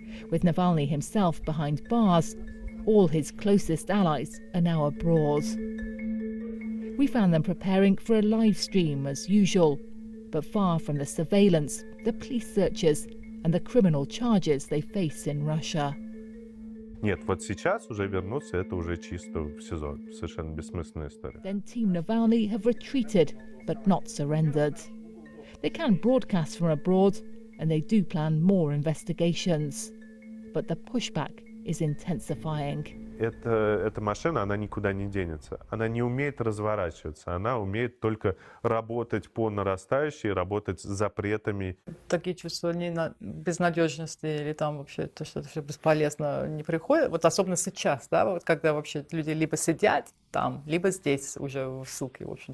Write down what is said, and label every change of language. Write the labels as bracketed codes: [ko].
[en] With Navalny himself behind bars, all his closest allies are now abroad. We found them preparing for a live stream as usual, but far from the surveillance, the police searches and the criminal charges they face in Russia. [ru] Нет, вот сейчас уже вернуться, это уже чисто в СИЗО. Совершенно бессмысленная история. [en] Then Team Navalny have retreated, but not surrendered. They can broadcast from abroad, and they do plan more investigations. But the pushback is intensifying. [ru] Эта машина, она никуда не денется. Она не умеет разворачиваться. Она умеет только работать по нарастающей, работать с запретами. Такие чувства безнадежности или там вообще то, что это все бесполезно, не приходит. Вот особенно сейчас, да, вот когда вообще люди либо сидят там, либо здесь уже в ссылке, в общем.